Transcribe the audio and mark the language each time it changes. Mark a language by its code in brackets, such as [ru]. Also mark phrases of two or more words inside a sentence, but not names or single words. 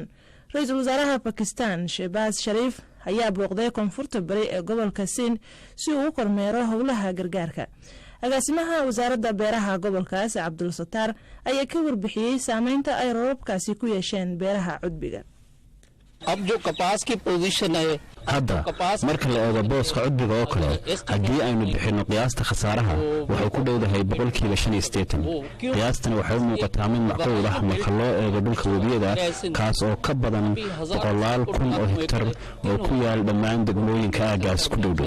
[so] Ra'iisul Wasaaraha Pakistan Shehbaz Sharif ayaa booqday koonfurta bari ee gobolka Sindh si uu u kormeero howlaha gargaarka. agaasimaha wasaaradda beeraha gobolkaas Abdul Sattar ayaa ka warbixiyay saameynta ay roobabkaasi ku yeesheen beeraha cudbiga. [ur] اب جو کپاس کی پوزیشن ہے [so] hadda marka la eego booska cudbiga oo kale haddii aynu bixino qiyaasta khasaaraha waxay ku dhowdahay 85%. qiyaastana waxay u muuqataa mid macquul ah marka loo eego dhulka webiyada kaas oo ka badan 100,000 oo hektar oo ku yaal dhammaan degmooyinka aagaas ku dhowdhow.